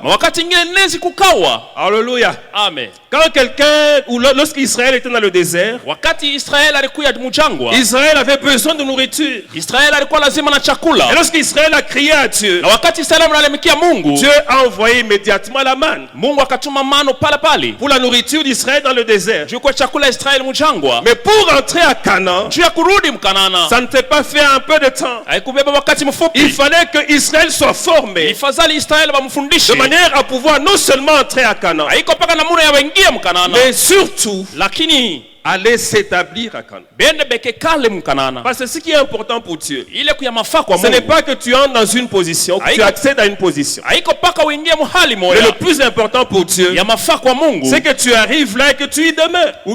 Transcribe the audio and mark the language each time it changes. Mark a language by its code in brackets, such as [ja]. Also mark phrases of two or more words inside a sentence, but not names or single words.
[fr] Alléluia. Amen. Quand quelqu'un, ou lorsqu'Israël était dans le désert, Israël avait besoin de nourriture. Et lorsqu'Israël a crié à Dieu, Dieu a envoyé immédiatement immédiatement la manne. [sw] Mungu akatuma mano pale pale. [fr] Pour la nourriture d'Israël dans le désert. [sw] Juu kwa chakula ya Israeli mjangwa. [fr] Mais pour entrer à Canaan, [sw] juu ya kurudi mkanana. [fr] ça ne s'est pas fait un peu de temps. [sw] Haikubeba wakati mfupi. [fr] Il fallait que Israël soit formé. [sw] Ifadhali Israeli bamfundishe. [fr] De manière à pouvoir non seulement entrer à Canaan. [sw] Haiko paka namuna ya wengia mkanana. [fr] Mais surtout, [sw] lakini [fr] aller s'établir à Canaan. Parce que ce qui est important pour Dieu, ce n'est pas que tu entres dans une position, que tu accèdes à une position. Mais le plus important pour Dieu, c'est que tu arrives là et que tu y demeures.